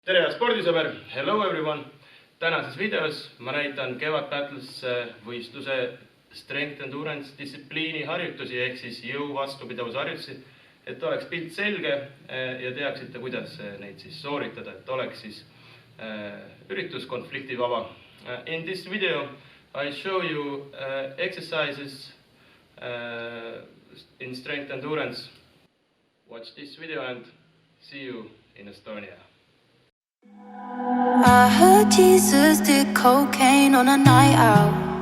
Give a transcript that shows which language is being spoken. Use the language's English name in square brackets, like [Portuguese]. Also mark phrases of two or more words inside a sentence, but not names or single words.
[Estonian] tere, hea spordisõber, [English] hello everyone! [Estonian] Tänases videos ma näitan Kevad Battles võistluse [English] Strength Endurance [Estonian] distsipliini harjutusi ehk siis jõu vastupidavusharjutusi, et oleks pilt selge ja teaksite, kuidas neid siis sooritada, et oleks siis üritus konfliktivaba. [English] In this video I show you exercises in Strength Endurance. Watch this video and see you in Estonia. I heard Jesus did cocaine on a night out.